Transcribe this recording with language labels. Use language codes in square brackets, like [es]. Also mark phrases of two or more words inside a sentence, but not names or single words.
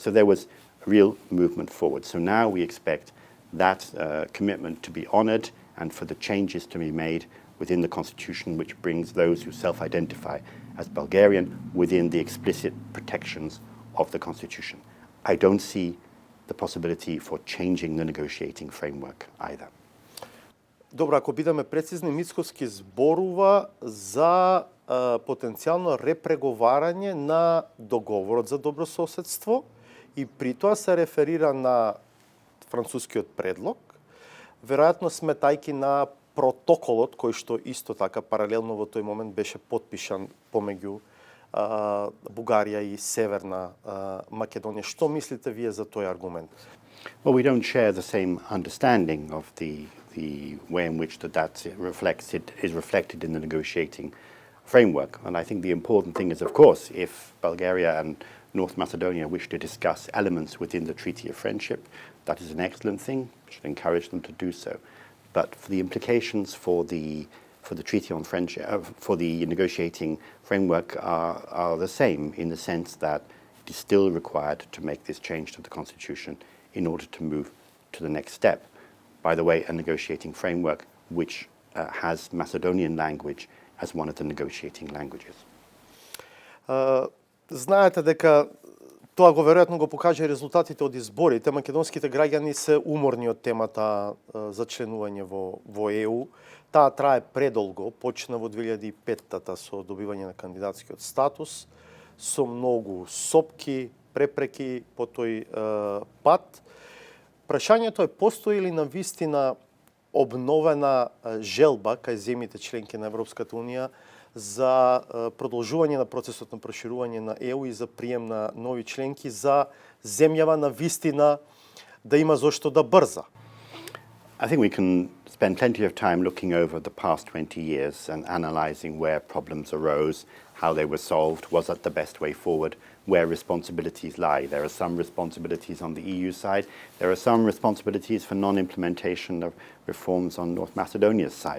[en] So there was real movement forward. So now we expect that commitment to be honoured and for the changes to be made within the constitution, which brings those who self-identify as Bulgarian within the explicit protections of the constitution. I don't see the possibility for changing the negotiating framework either. [mk] Добро, ако бидеме прецизни, Мицкоски зборува за потенцијално репреговарање на договорот за добрососедство и при тоа се реферира на францускиот предлог, веројатно сметајки на протоколот кој што исто така паралелно во тој момент беше потпишан помеѓу Бугарија и Северна Македонија. Што мислите вие за тој аргумент? [en] Well, we don't share the same understanding of the way in which that is reflected in the negotiating framework. And I think the important thing is, of course, if Bulgaria and North Macedonia wish to discuss elements within the Treaty of Friendship, that is an excellent thing. We should encourage them to do so. But for the implications for the Treaty on Friendship, for the negotiating framework are the same, in the sense that it is still required to make this change to the Constitution in order to move to the next step. By the way, a negotiating framework which has Macedonian language as one of the negotiating languages. [mk] Знаете дека тоа го веројатно го покажа и резултатите од изборите. Македонските граѓани се уморни од темата за членување во ЕУ. Таа трае предолго, почна во 2005-та со добивање на кандидатскиот статус, со многу сопки, препреки по тој пат. Прашањето е, постои ли на вистина обновена желба кај земјите членки на Европската Унија за продолжување на процесот на проширување на ЕУ и за прием на нови членки, за земјава на вистина да има зошто да брза? [en] I think we can spend plenty of time looking over the past 20 years and analysing where problems arose, how they were solved, was that the best way forward, where responsibilities lie. There are some responsibilities on the EU side. There are some responsibilities for non-implementation of reforms on North Macedonia's side.